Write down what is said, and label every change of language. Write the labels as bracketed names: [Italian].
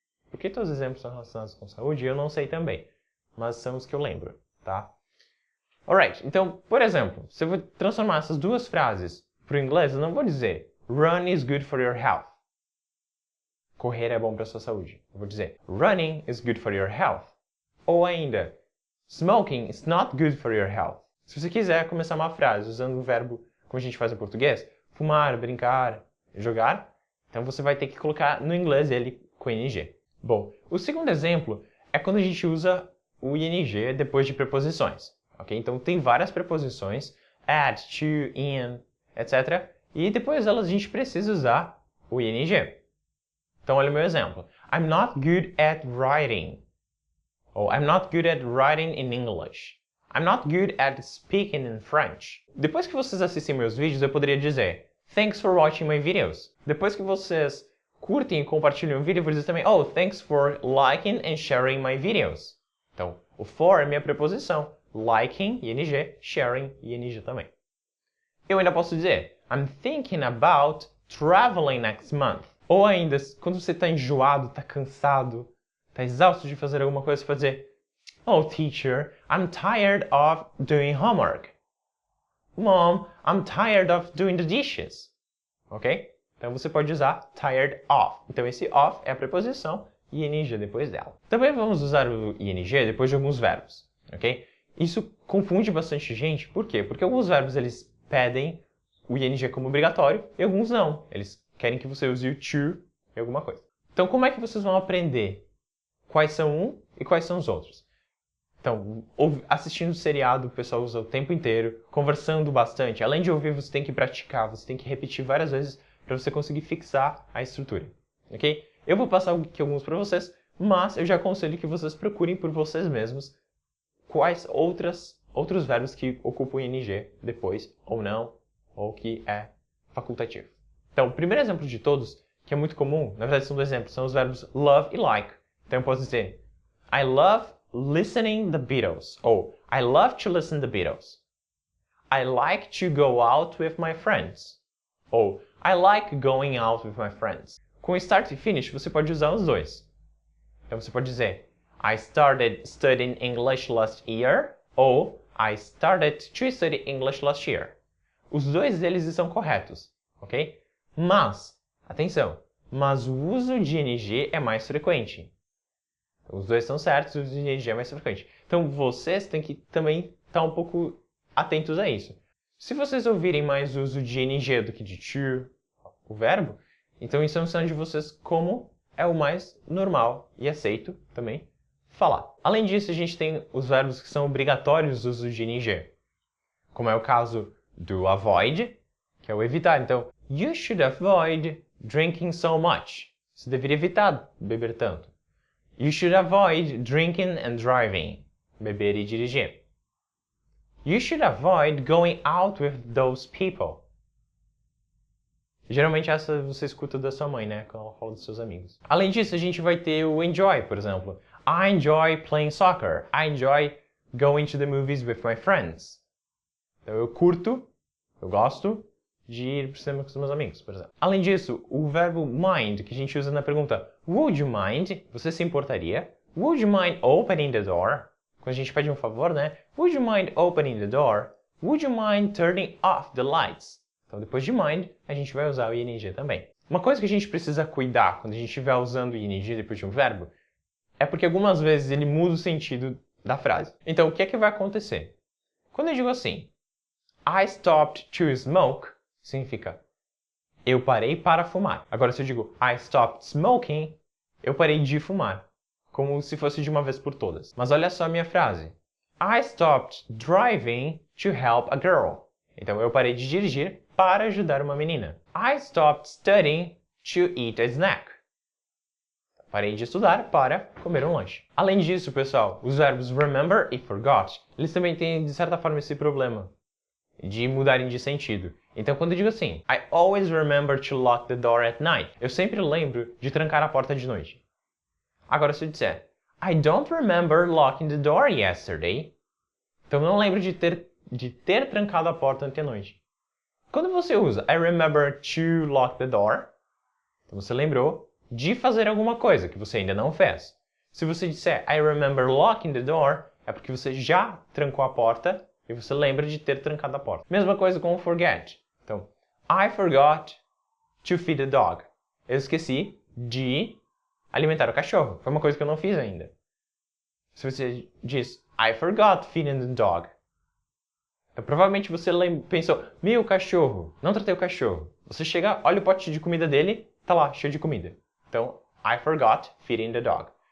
[Portuguese] Por que todos os exemplos são relacionados com saúde? Eu não sei também, mas são os que eu lembro, tá? Alright, então, por exemplo, se eu vou transformar essas duas frases para o inglês, eu não vou dizer [English] Run is good for your health. [Portuguese] Correr é bom para a sua saúde. Eu vou dizer [English] Running is good for your health. [Portuguese] Ou ainda, [English] Smoking is not good for your health. [Portuguese] Se você quiser começar uma frase usando o verbo como a gente faz em português, fumar, brincar, jogar, então você vai ter que colocar no inglês ele com ing. Bom, o segundo exemplo é quando a gente usa o ing depois de preposições. Okay? Então tem várias preposições, at, to, in, etc. E depois delas a gente precisa usar o ing. Então olha o meu exemplo. [English] I'm not good at writing. [Portuguese] Ou [English] I'm not good at writing in English. I'm not good at speaking in French. [Portuguese] Depois que vocês assistem meus vídeos, eu poderia dizer [English] Thanks for watching my videos. [Portuguese] Depois que vocês curtem e compartilham o vídeo, eu vou dizer também [English] Oh, thanks for liking and sharing my videos. [Portuguese] Então, o for é minha preposição. Liking, ing, sharing, ing também. Eu ainda posso dizer [English] I'm thinking about traveling next month. [Portuguese] Ou ainda, quando você está enjoado, está cansado, está exausto de fazer alguma coisa, você pode dizer [English] Oh, teacher, I'm tired of doing homework. Mom, I'm tired of doing the dishes. Ok? [Portuguese] Então você pode usar tired of. Então esse of é a preposição e ing depois dela. Também vamos usar o ing depois de alguns verbos. Ok? Isso confunde bastante gente. Por quê? Porque alguns verbos eles pedem o ing como obrigatório e alguns não. Eles querem que você use o to em alguma coisa. Então como é que vocês vão aprender quais são um e quais são os outros? Então, assistindo o seriado, o pessoal usa o tempo inteiro, conversando bastante. Além de ouvir, você tem que praticar, você tem que repetir várias vezes para você conseguir fixar a estrutura. Ok? Eu vou passar aqui alguns para vocês, mas eu já aconselho que vocês procurem por vocês mesmos quais outros verbos que ocupam ing depois, ou não, ou que é facultativo. Então, o primeiro exemplo de todos, que é muito comum, na verdade são dois exemplos, são os verbos love e like. Então eu posso dizer [English] I love listening the Beatles. [Portuguese] Ou [English] I love to listen the Beatles. I like to go out with my friends. [Portuguese] Ou [English] I like going out with my friends. [Portuguese] Com start e finish você pode usar os dois. Então você pode dizer [English] I started studying English last year. [Portuguese] Ou [English] I started to study English last year. [Portuguese] Os dois deles estão corretos, ok? Mas, atenção, mas o uso de ing é mais frequente. Os dois estão certos, o uso de ing é mais frequente. Então vocês têm que também estar um pouco atentos a isso. Se vocês ouvirem mais o uso de ing do que de to, o verbo, então isso é um sinal de vocês como é o mais normal e aceito também falar. Além disso, a gente tem os verbos que são obrigatórios do uso de ing, como é o caso do avoid, que é o evitar. Então, [English] you should avoid drinking so much. [Portuguese] Você deveria evitar beber tanto. [English] You should avoid drinking and driving. [Portuguese] Beber e dirigir. [English] You should avoid going out with those people. [Portuguese] Geralmente essa você escuta da sua mãe, né? Quando ela fala dos seus amigos. Além disso, a gente vai ter o enjoy, por exemplo. [English] I enjoy playing soccer. I enjoy going to the movies with my friends. [Portuguese] Então eu curto, eu gosto de ir para o cinema com os meus amigos, por exemplo. Além disso, o verbo mind, que a gente usa na pergunta [English] Would you mind? [Portuguese] Você se importaria? [English] Would you mind opening the door? [Portuguese] Quando a gente pede um favor, né? [English] Would you mind opening the door? Would you mind turning off the lights? [Portuguese] Então, depois de mind, a gente vai usar o ing também. Uma coisa que a gente precisa cuidar quando a gente estiver usando o ing depois de um verbo é porque algumas vezes ele muda o sentido da frase. Então, o que é que vai acontecer? Quando eu digo assim, [English] I stopped to smoke, [Portuguese] significa eu parei para fumar. Agora, se eu digo [English] I stopped smoking, [Portuguese] eu parei de fumar. Como se fosse de uma vez por todas. Mas olha só a minha frase. [English] I stopped driving to help a girl. [Portuguese] Então, eu parei de dirigir para ajudar uma menina. [English] I stopped studying to eat a snack. [Portuguese] Parei de estudar para comer um lanche. Além disso, pessoal, os verbos remember e forgot, eles também têm, de certa forma, esse problema de mudarem de sentido. Então, quando eu digo assim, [English] I always remember to lock the door at night, [Portuguese] eu sempre lembro de trancar a porta de noite. Agora, se eu disser, [English] I don't remember locking the door yesterday, [Portuguese] então eu não lembro de ter trancado a porta ontem à noite. Quando você usa [English] I remember to lock the door, [Portuguese] então você lembrou de fazer alguma coisa que você ainda não fez. Se você disser [English] I remember locking the door, [Portuguese] é porque você já trancou a porta e você lembra de ter trancado a porta. Mesma coisa com o forget. Então, [English] I forgot to feed the dog. [Portuguese] Eu esqueci de alimentar o cachorro. Foi uma coisa que eu não fiz ainda. Se você diz [English] I forgot feeding the dog, [Portuguese] então, provavelmente você pensou, meu cachorro, não tratei o cachorro. Você chega, olha o pote de comida dele, tá lá, cheio de comida. Então, [English] I forgot feeding the dog.